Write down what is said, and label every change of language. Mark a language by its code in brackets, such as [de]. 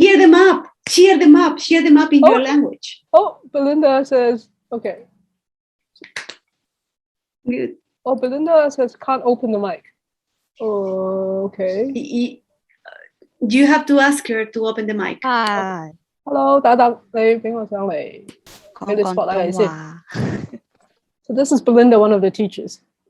[en] Share them up in your language. Oh, Belinda says, okay. Good. Oh, Belinda says can't open the mic. Oh, okay. You have to ask her to open the mic. Hi. [yue] Hello, 等等，你俾我上嚟，俾你 spotlight 你先。 [en] So this is Belinda, one of the teachers.